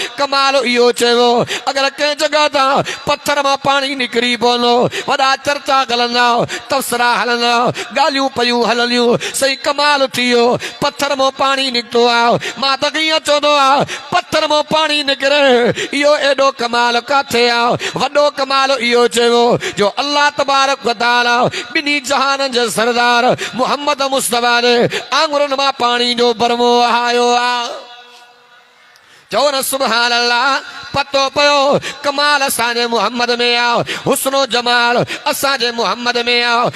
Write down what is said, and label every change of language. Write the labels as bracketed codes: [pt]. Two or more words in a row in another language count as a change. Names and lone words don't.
[sd] कमाल इहो चयो अगरि कंहिं जॻह तां पत्थर मां पाणी निकिरी पवंदो, वॾा चर्चा हलंदा, तबसरा हलंदा, ॻाल्हियूं पयूं हलंदियूं, सही कमाल थी वियो। पत्थर मां पाणी निकितो आहे। मां त कीअं चवंदो आहे पत्थर मां पाणी निकिरे, इहो एॾो कमाल काथे आहे? वॾो कमाल इहो चयो जो [ar] الله تبارك وتعالى [sd] ॿिन्ही जहाननि जे सरदार मुहम्मद मुस्तफा ने आङुरनि मां पाणी जो बरमो वहायो आहे। चओ न [ar] سبحان الله. [sd] पतो पियो कमाल असांजे मुहम्मद में आहे, हुस्नो जमाल असांजे मुहम्मद में आहे।